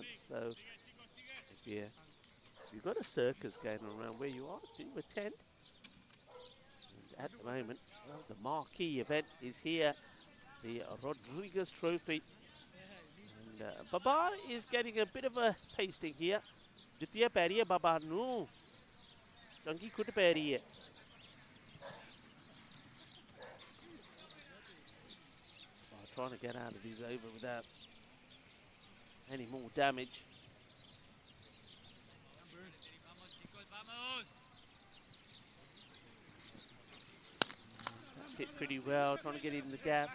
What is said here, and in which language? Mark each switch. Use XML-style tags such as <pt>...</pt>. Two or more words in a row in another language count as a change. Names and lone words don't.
<en>So if you've got a circus going around where you are, do attend. And at the moment, well, the marquee event is here, the Rodriguez Trophy. And Baba is getting a bit of a pasting here.</en> <pa>Jitiya pariye Baba nu. Changi kut pariye.</pa> <en>Trying to get out of his over without any more damage. That's hit pretty well, trying to get in the gap.</en>